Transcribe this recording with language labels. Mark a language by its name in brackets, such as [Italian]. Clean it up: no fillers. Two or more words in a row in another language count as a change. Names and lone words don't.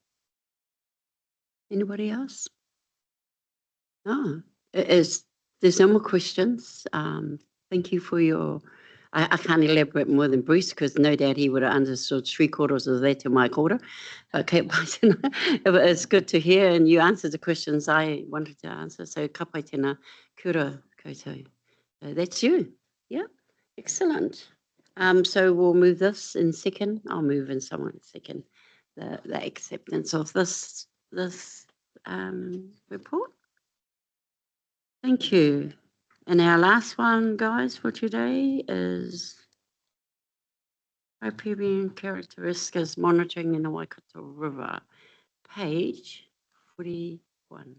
[English] Anybody else? No. There's no more questions. Thank you for your. I can't elaborate more than Bruce because no doubt he would have understood 3/4 of that to my quarter. Okay, but it's good to hear, and you answered the questions I wanted to answer. [Māori] So ka pai tēnā, kia ora koutou. [English] That's you. Yeah, excellent. So we'll move this in second. I'll move in someone second. The acceptance of this report. Thank you. And our last one, guys, for today is riparian characteristics monitoring in the Waikato River, page 41.